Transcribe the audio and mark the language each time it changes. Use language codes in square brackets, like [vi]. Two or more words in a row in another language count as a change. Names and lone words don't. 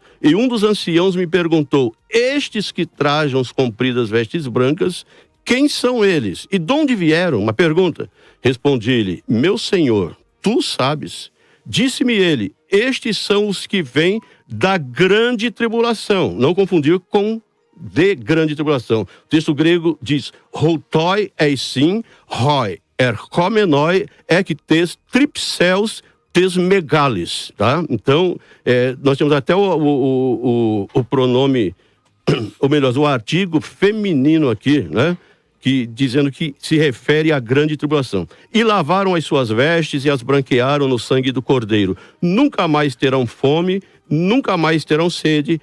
[pt] E um dos anciãos me perguntou: estes que trajam as compridas vestes brancas, quem são eles? E de onde vieram? Uma pergunta. Respondi-lhe: meu senhor, tu sabes. Disse-me ele: estes são os que vêm da grande tribulação. Não confundir com de grande tribulação. O texto grego diz: [el] οὗτοι εἰσιν οἱ ἐρχόμενοι ἐκ τῆς θλίψεως τῆς μεγάλης, [pt] tá? Então, nós temos até o pronome, ou melhor, o artigo feminino aqui, né? Dizendo que se refere à grande tribulação. E lavaram as suas vestes e as branquearam no sangue do Cordeiro. Nunca mais terão fome, nunca mais terão sede.